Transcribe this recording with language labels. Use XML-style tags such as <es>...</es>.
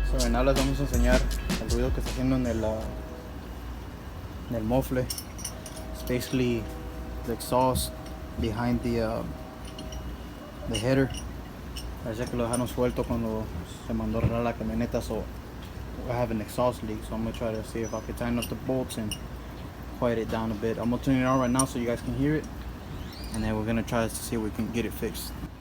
<es>final les vamos a enseñar el ruido que está haciendo en el mofle.</es> <en>It's basically the exhaust behind the header.</en> <es>Parece que lo dejaron suelto cuando se mandó a arreglar la camioneta,</es> <en>so I have an exhaust leak. So I'm gonna try to see if I can tighten up the bolts and quiet it down a bit. I'm gonna turn it on right now so you guys can hear it, and then we're gonna try to see if we can get it fixed.</en>